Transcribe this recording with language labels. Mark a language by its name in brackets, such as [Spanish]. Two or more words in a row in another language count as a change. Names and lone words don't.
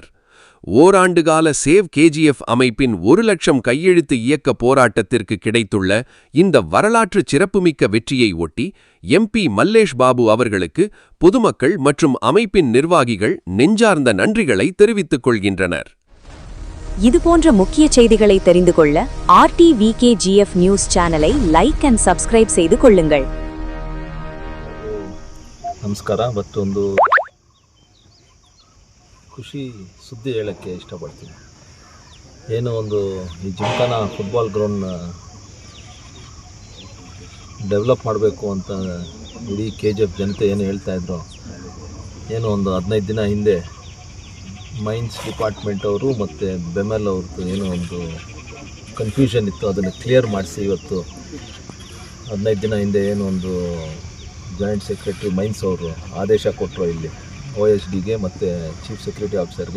[Tamil] ஓராண்டுகால சேவ் கேஜிஎஃப் அமைப்பின் 1 லட்சம் கையெழுத்து இயக்க போராட்டத்திற்கு கிடைத்துள்ள இந்த வரலாற்று சிறப்புமிக்க வெற்றியை ஒட்டி எம்பி மல்லேஷ் பாபு அவர்களுக்கு பொதுமக்கள் மற்றும் அமைப்பின் நிர்வாகிகள் நெஞ்சார்ந்த நன்றிகளை தெரிவித்துக் கொள்கின்றனர். இதுபோன்ற முக்கிய செய்திகளை தெரிந்து கொள்ள RTVKGF [English] news channel like and subscribe [Tamil] செய்து கொள்ளுங்கள். [Kannada] ನಮಸ್ಕಾರ. ಮತ್ತೊಂದು ಖುಷಿ ಸುದ್ದಿ ಹೇಳೋಕ್ಕೆ ಇಷ್ಟಪಡ್ತೀನಿ. ಏನೋ ಒಂದು ಈ ಜಿಮ್ಖಾನಾ [English] football ground [Kannada] ಡೆವಲಪ್ ಮಾಡಬೇಕು ಅಂತ ಇಡೀ KGF ಜನತೆ ಏನು ಹೇಳ್ತಾಯಿದ್ರು, ಏನೋ ಒಂದು 15 ದಿನ ಹಿಂದೆ [English] mines department [Kannada] ಅವರು ಮತ್ತು ಬೆಮೆಲ್ ಅವ್ರದ್ದು ಏನೋ ಒಂದು ಕನ್ಫ್ಯೂಷನ್ ಇತ್ತು, ಅದನ್ನು ಕ್ಲಿಯರ್ ಮಾಡಿಸಿ ಇವತ್ತು 15 ದಿನ ಹಿಂದೆ ಏನೋ ಒಂದು [English] joint secretary mines [Kannada] ಅವರು ಆದೇಶ ಕೊಟ್ಟರು ಇಲ್ಲಿ OSDಗೆ ಮತ್ತು [English] chief security officer.